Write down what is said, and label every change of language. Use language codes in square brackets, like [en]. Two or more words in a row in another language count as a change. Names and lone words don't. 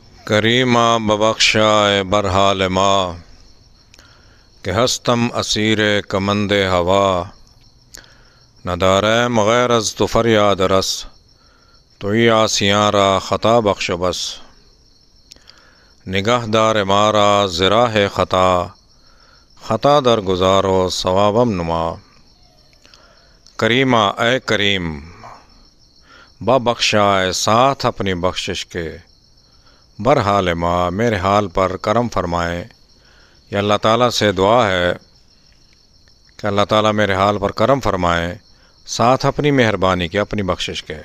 [fa] کریمہ ببخشائے برحال ما کہ ہستم اسیر کمند ہوا، ندارم غیر از تو فریاد رس، توی آسیاں را خطا بخش بس، نگہ دار مارا زراہ خطا، خطا در گزارو ثوابم نما۔ [ur] کریمہ اے کریم، ببخشائے ساتھ اپنی بخشش کے، [fa] برحال ما [ur] میرے حال پر کرم فرمائیں۔ یہ اللہ تعالیٰ سے دعا ہے کہ اللہ تعالیٰ میرے حال پر کرم فرمائیں، ساتھ اپنی مہربانی کے، اپنی بخشش کے۔